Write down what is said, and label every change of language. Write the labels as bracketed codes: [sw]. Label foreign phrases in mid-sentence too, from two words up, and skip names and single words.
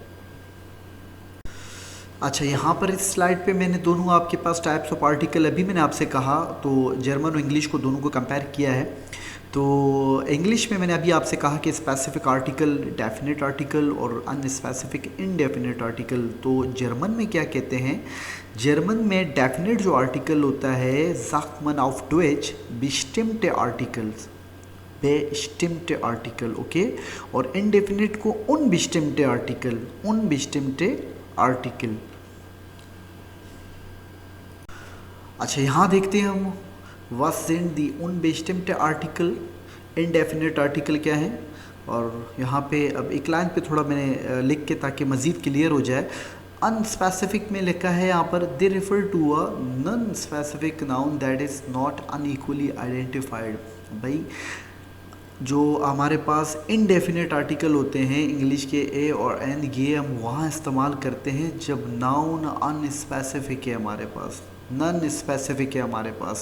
[ur] اچھا، یہاں پر اس سلائیڈ پے میں نے دونوں آپ کے پاس [en] types of article, [ur] ابھی میں نے آپ سے کہا تو جرمن اور انگلش کو دونوں کو کمپیئر کیا ہے. تو انگلش میں میں نے ابھی آپ سے کہا کہ [en] specific article definite article [ur] اور [en] unspecific indefinite article. [ur] تو جرمن میں کیا کہتے ہیں? جرمن میں ڈیفینیٹ جو آرٹیکل ہوتا ہے [de] sagt man auf Deutsch bestimmte Articles, bestimmte Artikel, [ur] ओके। اور انڈیفینیٹ کو [de] unbestimmte Artikel, unbestimmte Artikel। [ur] اچھا، یہاں دیکھتے ہیں ہم [de] was sind die unbestimmte Artikel, [en] indefinite article [ur] کیا ہے. اور یہاں پے اب ایک لائن پے تھوڑا میں نے لکھ کے تاکہ مزید کلیئر ہو جائے. ان سپیسیفک میں لکھا ہے یہاں پر [en] they refer to a non specific noun that is not unequally identified. [ur] بھائی جو ہمارے پاس [en] indefinite article [ur] ہوتے ہیں انگلش کے اے اور این، یہ ہم وہاں استعمال کرتے ہیں جب ناؤن ان سپیسیفک ہے ہمارے پاس, [en] non specific [ur] ہے ہمارے پاس.